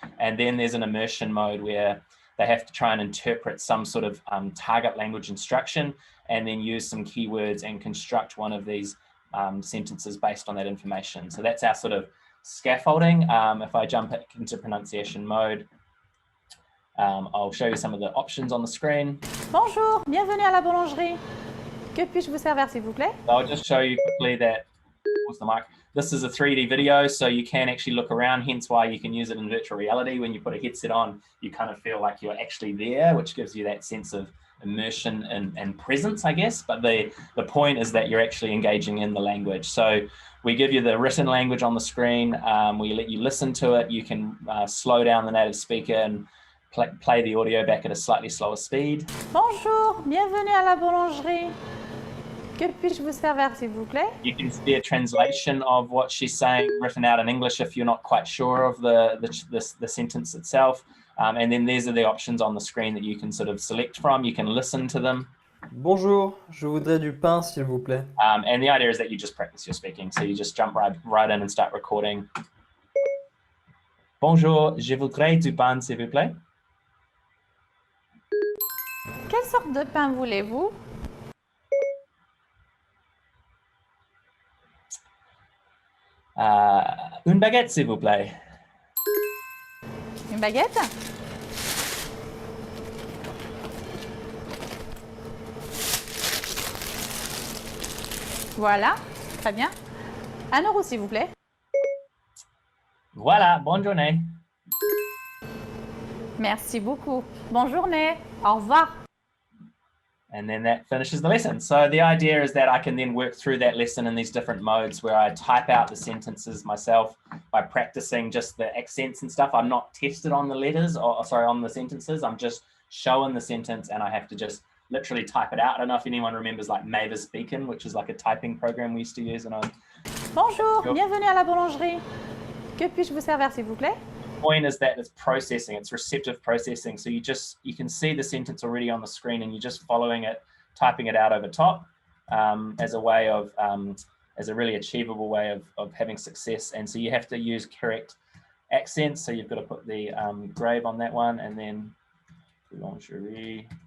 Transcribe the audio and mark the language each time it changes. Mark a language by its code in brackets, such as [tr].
[en] And then there's an immersion mode where they have to try and interpret some sort of target language instruction and then use some keywords and construct one of these sentences based on that information. So that's our sort of scaffolding. If I jump into pronunciation mode, I'll show you some of the options on the screen. [fr] Bonjour, bienvenue à la boulangerie. Que puis-je vous servir, s'il vous plaît? [en] I'll just show you quickly that, what's the mic? This is a 3D video, so you can actually look around, hence why you can use it in virtual reality. When you put a headset on, you kind of feel like you're actually there, which gives you that sense of immersion and presence, I guess. But the point is that you're actually engaging in the language. So we give you the written language on the screen. We let you listen to it. You can slow down the native speaker and play the audio back at a slightly slower speed. [fr] Bonjour, bienvenue à la boulangerie. Que puis-je vous servir, s'il vous plaît? [en] You can see a translation of what she's saying written out in English if you're not quite sure of the sentence itself. And then these are the options on the screen that you can sort of select from. You can listen to them. [fr] Bonjour, je voudrais du pain, s'il vous plaît. [en] And the idea is that you just practice your speaking. So you just jump right in and start recording. [fr] Bonjour, je voudrais du pain, s'il vous plaît. Quelle sorte de pain voulez-vous? Une baguette, s'il vous plaît. Une baguette? Voilà, très bien. 1 €, s'il vous plaît. Voilà, bonne journée. Merci beaucoup. Bonne journée. Au revoir. [en] And then that finishes the lesson. So the idea is that I can then work through that lesson in these different modes where I type out the sentences myself by practicing just the accents and stuff. I'm not tested on the letters, or sorry, on the sentences. I'm just showing the sentence and I have to just literally type it out. I don't know if anyone remembers like Mavis Beacon, which is like a typing program we used to use. And [fr] Bonjour, bienvenue à la boulangerie. Que puis-je vous servir, s'il vous plaît? [en] point is that it's processing, it's receptive processing. So you can see the sentence already on the screen and you're just following it, typing it out over top as a way of, as a really achievable way of having success. And so you have to use correct accents. So you've got to put the grave on that one and then boulangerie.